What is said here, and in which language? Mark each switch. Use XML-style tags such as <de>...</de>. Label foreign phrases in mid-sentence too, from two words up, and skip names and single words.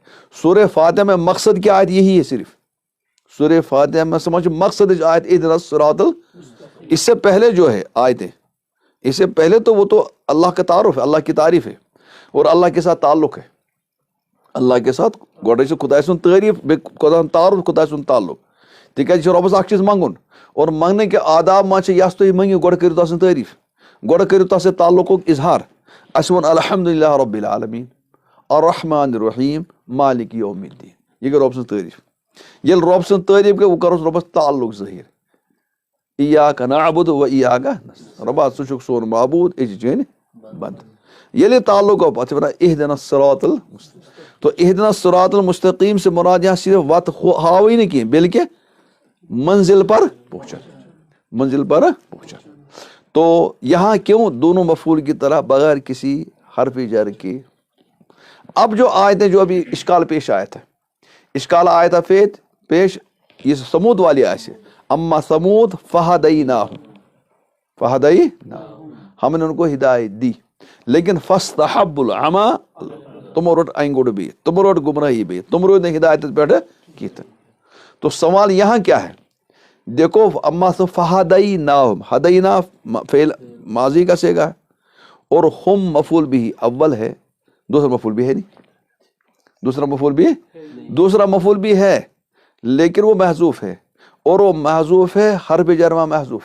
<ur>سورہ فاتحہ میں مقصد کی آیت یہی ہے صرف. سورہ فاتحہ میں سمجھ مقصد آیت</ur> <ar>اہدنا الصراط</ar> <ur>اس سے پہلے جو ہے آیتیں، اس سے پہلے تو وہ تو اللہ کا تعارف ہے، اللہ کی تعریف ہے اور اللہ کے ساتھ تعلق ہے. اللہ کے ساتھ</ur> <ks>گوڑے سے خدا سن تعریف خدا تعارف خدا سن تعلق. تکیازِ رۄبس اکھ چیز منگن اور</ks> <ur>منگنے کے آداب</ur> <ks>ما چھِ یس تُہۍ منگِو گۄڈٕ کٔرِو تتھ سٕنٛز تعریف، گۄڈٕ کٔرِو تتھ سۭتۍ تعلقُک اظہار. اَسہِ ووٚن</ks> <ar>الحمدُللہ رب العالمین الرحمن الرحیم مالک یوم الدین،</ar> <ks>یہ گٔے رۄب سٕنٛز تعریف. ییٚلہِ رۄب سٕنٛز تعریف گٔے وۄنۍ کروس رۄبس تعلق ظٲہِر.</ks> <ar>ایاک نعبد و ایاک نستعین،</ar> <ks>رۄبا ژٕ چھُکھ سون معبوٗد أسۍ چھِ چٲنۍ بنٛدٕ. ییٚلہِ یہِ تعلق گوٚو پتہٕ چھِ ونان</ks> <ar>اہدنا الصراط المستقیم.</ar> <ur>تو</ur> <ar>اہدنا الصراط المستقیم</ar> <ur>سے مراد یہاں صرف</ur> <ks>وت ہاوٕے نہٕ کینٛہہ</ks> <ur>بلکہ منزل پر پہنچا، منزل پر پہنچا. تو یہاں کیوں دونوں مفعول کی طرح بغیر کسی حرف جر کے. اب جو آیتیں جو ابھی اشکال پیش آیا تھا، اشکال آیا تھا پیش یہ سمود والی آیت سے.</ur> <ar>اما سمود فہدیناہم، فہدیناہم</ar> <ur>ہم نے ان کو ہدایت دی لیکن</ur> <ar>فاستحبوا العمى،</ar> <ks>تمو رٹ اینگوڑ بھی، تمو رٹ گمراہی بھی، تمو رٹ ہدایت پہ کیت.</ks> <ur>تو سوال یہاں کیا ہے؟ دیکھو اما سے فہدیناہم، ہدینا فعل ماضی کا سیگا ہے اور ہم مفعول بھی اول ہے، دوسرا مفعول بھی ہے نہیں، دوسرا مفعول بھی ہے لیکن وہ محذوف ہے اور وہ محذوف ہے حرف جر میں محذوف ہے.</ur>